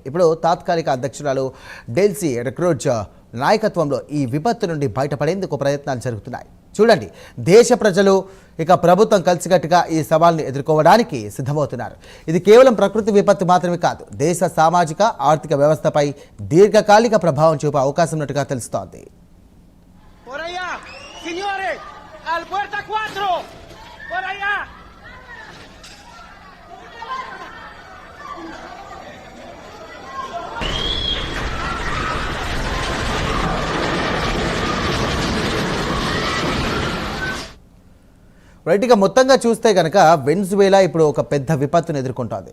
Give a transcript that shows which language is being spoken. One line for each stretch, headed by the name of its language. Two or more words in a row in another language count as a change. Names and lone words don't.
Telugu: ఇప్పుడు తాత్కాలిక అధ్యక్షురాలు డెల్సీ రెడ్రోడ్జ్ నాయకత్వంలో ఈ విపత్తు నుండి బయటపడేందుకు ప్రయత్నాలు జరుగుతున్నాయి. చూడండి, దేశ ప్రజలు ఇక ప్రభుత్వం కలిసికట్టుగా ఈ సవాల్ని ఎదుర్కోవడానికి సిద్ధమవుతున్నారు. ఇది కేవలం ప్రకృతి విపత్తు మాత్రమే కాదు, దేశ సామాజిక ఆర్థిక వ్యవస్థపై దీర్ఘకాలిక ప్రభావం చూపే అవకాశం ఉన్నట్టుగా తెలుస్తోంది.
Spanish: Por allá, señores, al puerta 4, por allá.
Telugu: రైట్గా మొత్తంగా చూస్తే కనుక వెన్జువేలా ఇప్పుడు ఒక పెద్ద విపత్తును ఎదుర్కొంటోంది.